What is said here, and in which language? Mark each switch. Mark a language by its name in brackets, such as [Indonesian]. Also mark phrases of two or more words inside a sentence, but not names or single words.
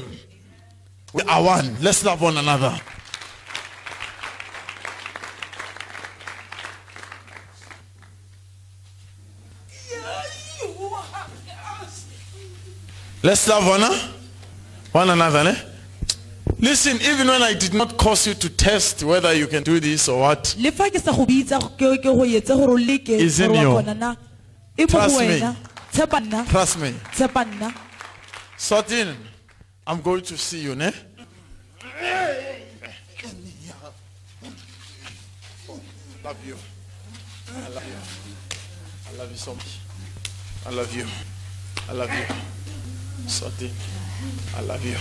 [English] We are one. Let's love one another. Let's love one another. Ne? Listen, even when I did not cause you to test whether you can do this or what, [Tswana] Le fa ke sa go bitsa ke go etse gore o leke [English] Is in [Tswana] gore wa [English] you. [Tswana] kgona na. E mo go [English] Trust me. [Tswana] wena. Tshepa nna. [English] trust me. [Tswana] Tshepa nna. [English] Sortin, I'm going to see you. Ne? Love you. I love you. I love you so much. I love you. I love you. Sortin, I love you.